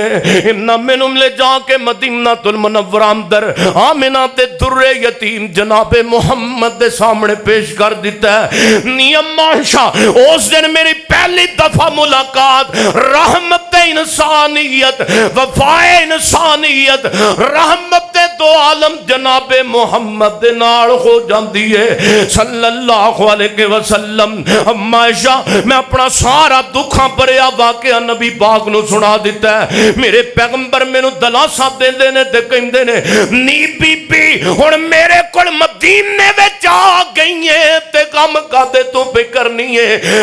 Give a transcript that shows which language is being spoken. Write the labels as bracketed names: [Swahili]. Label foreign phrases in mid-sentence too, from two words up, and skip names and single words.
[Punjabi] انہاں مینوں لے جا کے [Arabic] المدينة المنورة [Punjabi] اندر آمنہ تے دُرِ یتیم جنابِ محمد دے سامنے پیش کر دتا ہے. نیم ماشا اس دن میری پہلی دفعہ ملاقات رحمت انسانیت وفائے انسانیت رحمت دو عالم جنابِ محمد دے نال ہو جاتی ہے [Arabic] صلى الله عليه وسلم. [Punjabi] امّاں عائشہ میں اپنا سارا دکھا بھریا واقعہ نبی پاک نوں سنا دتا ہے. میرے پیغمبر مینوں دلاسہ دیندے نے تے کہندے نے نی بی بی ہُن میرے کول مدینے وچ آ گئی ہے تے کم کادے تُو پے کرنی ہے.